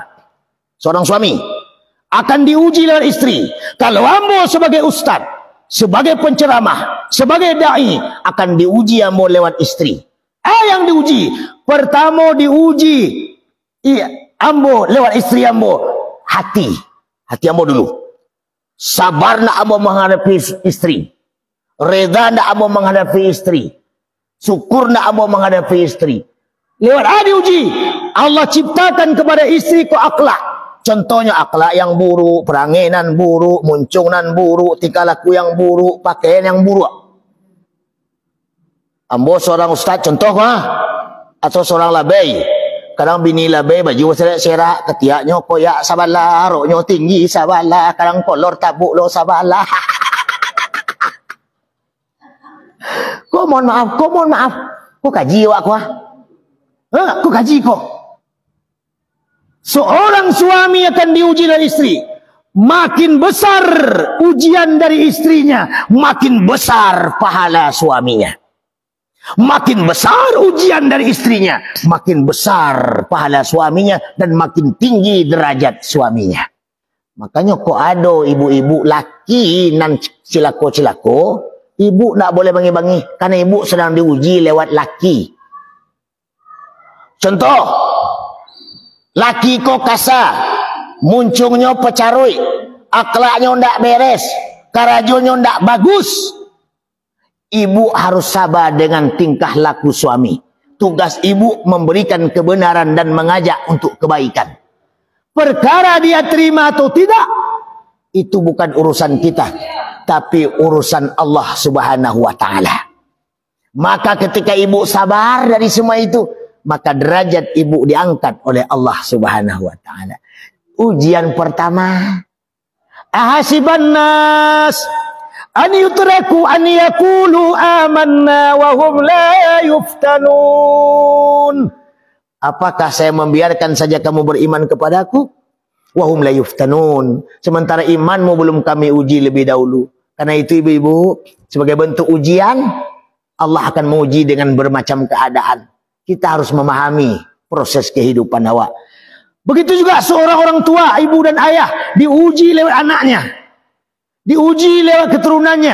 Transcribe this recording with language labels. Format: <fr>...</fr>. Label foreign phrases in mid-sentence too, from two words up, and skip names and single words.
<id>Seorang suami akan diuji lewat istri. Kalau ambo sebagai ustaz, sebagai penceramah, sebagai da'i, akan diuji ambo lewat istri. Yang diuji pertama, diuji ambo lewat istri ambo, hati ambo dulu. Sabar nak ambo menghadapi istri, reda nak ambo menghadapi istri, syukur nak ambo menghadapi istri. Lewat diuji. Allah ciptakan kepada istri ko akhlak. Contohnya akhlak yang buruk, peranginan buruk, muncunan buruk, tingkah laku yang buruk, pakaian yang buruk. Ambo seorang ustaz contoh atau seorang labai.</id> <min>Kadang bini labai baju serak-serak, ketiaknya koyak sabalah, roknya tinggi sabalah, kadang kolor tabuk lo sabalah. Kau mohon maaf. Kau kaji awak aku kau kaji kau.</min> <id>Seorang suami akan diuji dari istri. Makin besar ujian dari istrinya, makin besar pahala suaminya. Makin besar ujian dari istrinya, makin besar pahala suaminya, dan makin tinggi derajat suaminya.</id> <min>Makanya kok ada ibu-ibu laki nan cilako-cilako, ibu tak boleh bangi-bangi, karena ibu sedang diuji lewat laki. Contoh, laki kok kasar, muncungnya pecarui, akhlaknya ndak beres, karajonya ndak bagus.</min> <id>Ibu harus sabar dengan tingkah laku suami. Tugas ibu memberikan kebenaran dan mengajak untuk kebaikan. Perkara dia terima atau tidak, itu bukan urusan kita, tapi urusan Allah</id> <ar>Subhanahu wa Ta'ala.</ar> <id>Maka ketika ibu sabar dari semua itu, maka derajat ibu diangkat oleh Allah</id> <ar>Subhanahu wa Ta'ala.</ar> <id>Ujian pertama,</id> <ar>ahasiban nas an yutraku an yaqulu amanna wa hum la yuftanun.</ar> <id>Apakah saya membiarkan saja kamu beriman kepadaku?</id> <ar>Wa hum la yuftanun.</ar> <id>Sementara imanmu belum kami uji lebih dahulu. Karena itu ibu-ibu, sebagai bentuk ujian, Allah akan menguji dengan bermacam keadaan. Kita harus memahami proses kehidupan awak. Begitu juga seorang orang tua, ibu dan ayah, diuji lewat anaknya, diuji lewat keturunannya.</id>